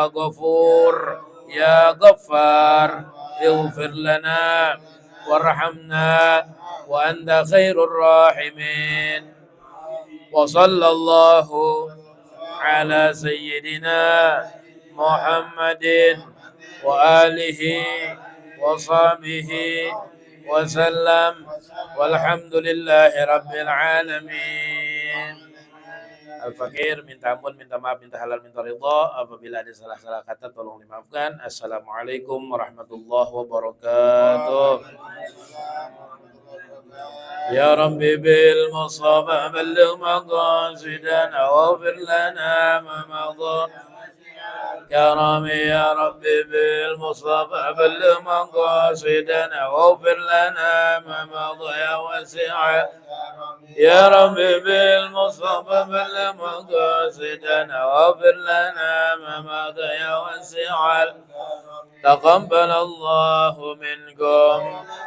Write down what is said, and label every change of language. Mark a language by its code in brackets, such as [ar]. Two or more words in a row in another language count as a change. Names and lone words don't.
[ar] غفور يا غفار اغفر لنا وارحمنا وأنت خير الراحمين وصلى الله على سيدنا محمد وآله وصحبه وسلم والحمد لله رب العالمين. [id] Al-Fakir minta ampun, minta maaf, minta halal, minta ridha. Apabila ada salah-salah kata tolong dimaafkan. [ar] السلام عليكم ورحمة الله وبركاته. يا ربي بالمصطفى بلغ مقاصدنا واغفر لنا ما مضى يا رامي يا ربي بالمصطفى بلغ مقاصدنا واغفر لنا ما مضى يا واسع يا ربي بالمصطفى بلغ مقاصدنا واغفر لنا ما مضى يا واسع تقبل الله منكم